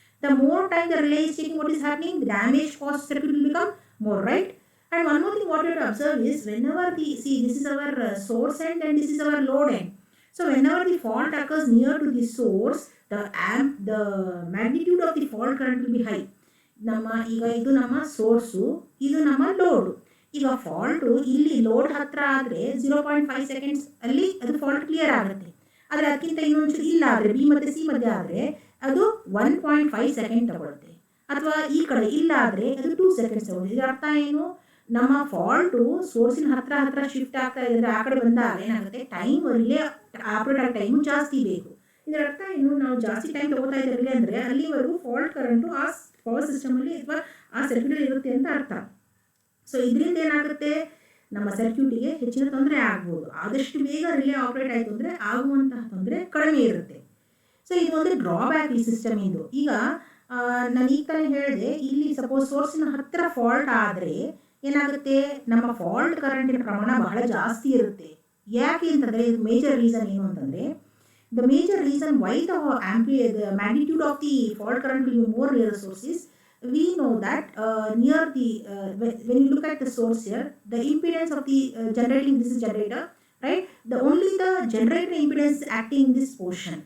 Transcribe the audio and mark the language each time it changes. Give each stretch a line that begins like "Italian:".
English: The more time the relay is taking, what is happening? The damage cost circuit will become more, right? And one more thing what you have to observe is, whenever see, this is our source end and this is our load end. So whenever the fault occurs near to the source, the magnitude of the fault current will be high.
Kannada: ಈಗ ಇದು ನಮ್ಮ source, ಇದು ನಮ್ಮ load. ಈಗ fault ಇಲ್ಲಿ load ಹತ್ರ ಆದರೆ 0.5 seconds ಅಲ್ಲಿ ಅದು ಫಾಲ್ಟ್ ಕ್ಲಿಯರ್ ಆಗುತ್ತೆ. ಆದರೆ ಅದಕ್ಕಿಂತ ಇನ್ನೊಂಚೂರು ಇಲ್ಲ ಆದರೆ, ಬಿ ಮತ್ತು ಸಿ ಮಧ್ಯೆ ಆದರೆ ಅದು 1.5 ಸೆಕೆಂಡ್ ತಗೊಳುತ್ತೆ. ಅಥವಾ ಈ ಕಡೆ ಇಲ್ಲ ಆದರೆ ಅದು 2 ಸೆಕೆಂಡ್ಸ್ ತಗೊಳುತ್ತೆ. ಇದರ ಅರ್ಥ ಏನು, ನಮ್ಮ ಫಾಲ್ಟು ಸೋರ್ಸಿನ ಹತ್ರ ಶಿಫ್ಟ್ ಆಗ್ತಾ ಇದ್ರೆ ಆ ಕಡೆ ಬಂದಾಗ ಏನಾಗುತ್ತೆ, ಟೈಮ್ ರಿಲೇ ಆಪರೇಟ್ ಆಗೋ ಟೈಮು ಜಾಸ್ತಿ ಬೇಕು. ಇದರ ಅರ್ಥ ಏನು, ನಾವು ಜಾಸ್ತಿ ಟೈಮ್ ತಗೋತಾ ಇದ್ದೀವಿ ಅಂದರೆ ಅಲ್ಲಿವರೆಗೂ ಫಾಲ್ಟ್ ಕರೆಂಟು ಆ ಪವರ್ ಸಿಸ್ಟಮಲ್ಲಿ ಅಥವಾ ಆ ಸರ್ಕ್ಯೂಟಲ್ಲಿ ಇರುತ್ತೆ ಅಂತ ಅರ್ಥ. ಸೊ ಇದರಿಂದ ಏನಾಗುತ್ತೆ, ನಮ್ಮ ಸರ್ಕ್ಯೂಟಿಗೆ ಹೆಚ್ಚಿನ ತೊಂದರೆ ಆಗ್ಬೋದು. ಆದಷ್ಟು ಬೇಗ ರಿಲೇ ಆಪರೇಟ್ ಆಯಿತು ಅಂದರೆ ಆಗುವಂತಹ ತೊಂದರೆ ಕಡಿಮೆ ಇರುತ್ತೆ. ಸೊ ಇದು ಒಂದು ಡ್ರಾಬ್ಯಾಕ್ ಈ ಸಿಸ್ಟಮ್ ಇಂದು. ಈಗ ನಾನು ಈಗ ತಾನೇ ಹೇಳಿದೆ, ಇಲ್ಲಿ ಸಪೋಸ್ ಸೋರ್ಸಿನ ಹತ್ತಿರ ಫಾಲ್ಟ್ ಆದರೆ ಏನಾಗುತ್ತೆ, ನಮ್ಮ ಫಾಲ್ಟ್ ಕರೆಂಟಿನ ಪ್ರಮಾಣ ಬಹಳ ಜಾಸ್ತಿ ಇರುತ್ತೆ. ಯಾಕೆ ಅಂತಂದರೆ, ಇದು ಮೇಜರ್ ರೀಸನ್ ಏನು ಅಂತಂದರೆ,
English: the major reason why the magnitude of the fault current will be more near the source is, we know that near the when you look at the source here, the impedance of the generating, this is generator, right, only the generator impedance is acting in this portion.